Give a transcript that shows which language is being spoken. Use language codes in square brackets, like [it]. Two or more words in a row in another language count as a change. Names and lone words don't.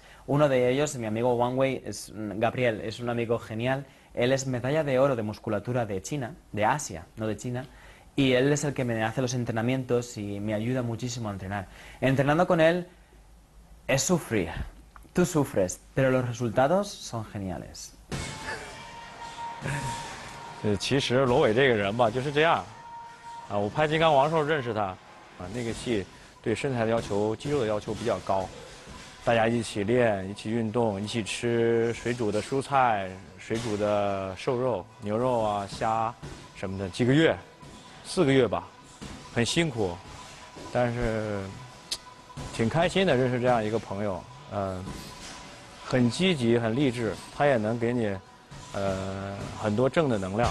[es] Uno de ellos, mi amigo Wang Wei, es Gabriel, es un amigo genial. Él es medalla de oro de musculatura de China, de Asia, no de China. Y él es el que me hace los entrenamientos y me ayuda muchísimo a entrenar. Entrenando con él es sufrir. Tú sufres, pero los resultados son geniales. [zh] 其实罗伟这个人吧就是这样，我拍《金刚王》的时候认识他，那个戏对身材的要求、肌肉的要求比较高，大家一起练、一起运动、一起吃水煮的蔬菜、水煮的瘦肉、牛肉啊、虾什么的，几个月，4个月吧，很辛苦，但是挺开心的，认识这样一个朋友，很积极、很励志，他也能给你很多正的能量。